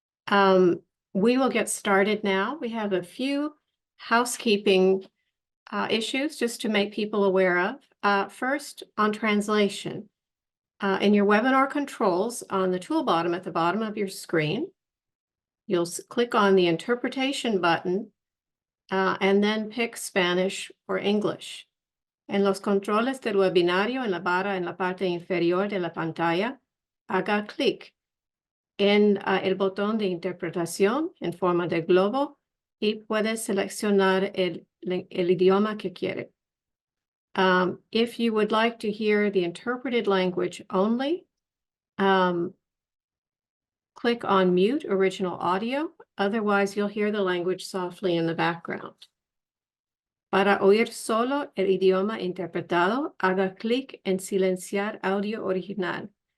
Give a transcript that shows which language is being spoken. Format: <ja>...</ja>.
<en>We will get started now. We have a few housekeeping issues just to make people aware of. First, on translation. In your webinar controls on the tool bottom at the bottom of your screen, you'll click on the interpretation button and then pick Spanish or English.</en> <es>En los controles del webinario, en la barra en la parte inferior de la pantalla, haga clic en el botón de interpretación en forma de globo y puede seleccionar el idioma que quiere.</es> <en>If you would like to hear the interpreted language only, click on mute original audio. Otherwise, you'll hear the language softly in the background.</en> <es>Para oír solo el idioma interpretado, haga clic en silenciar audio original.</es>